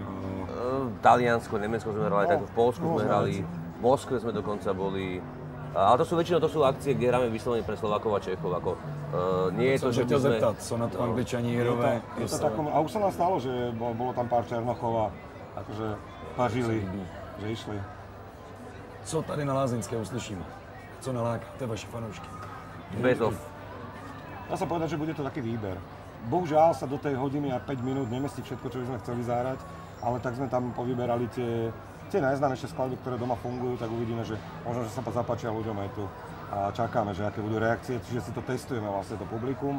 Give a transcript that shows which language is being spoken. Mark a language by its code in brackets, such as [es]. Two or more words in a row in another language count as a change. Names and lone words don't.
[sk] Taliansko, Nemecko sme hrali, tak v Poľsku sme hrali, v Moskve sme dokonca boli. Ale to sú väčšinou akcie, kde hráme vyslovene pre Slovákov a Čechov. Nie je to, že by sme... [cs] zeptat, co na to Angličani, Írové, [sk] a už sa nám stalo, že bolo tam pár Černochov a akože pažili, že išli. [cs] Co tady na Lázeňské uslyšíme? Co nalákáte vaše fanoušky? [sk] Bezov. Dá sa povedať, že bude to taký výber. Bohužiaľ sa do tej hodiny a 5 minút nemestí všetko, čo by sme chceli zahrať, ale tak sme tam povyberali tie najznámejšie skladby, ktoré doma fungujú, tak uvidíme, že možno, že sa zapáčia ľuďom aj tu a čakáme, že aké budú reakcie, čiže si to testujeme vlastne to publikum.